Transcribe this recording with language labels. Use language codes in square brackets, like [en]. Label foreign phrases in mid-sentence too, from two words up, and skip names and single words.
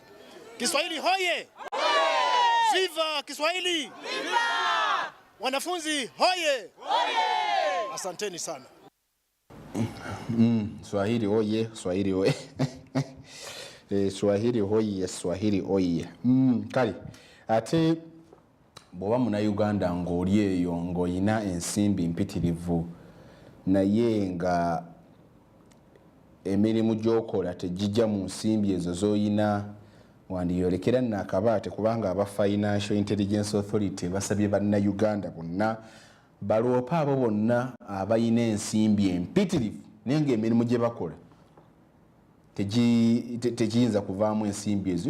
[sw] Kiswahili hoye! Viva Kiswahili! Viva! Wanafunzi hoye! Hoye! Asanteni sana. Swahili hoye, Swahili hoye. Swahili hoye, Swahili hoye. Kali. [lg] Ate bwoba muna Uganda ng'oli eyo ng'olina ensimbi mpitirivu naye nga emirimu gy'okola tegijja mu nsimbi ezo z'olina, wandiyolekera nakabaate kubanga aba Financial Intelligence Authority basabye bannayuganda bonna baloopa abo bonna abalina ensimbi empitirivu naye ng'emirimu gye bakola tegiyinza kuvaamu ensimbi ezo.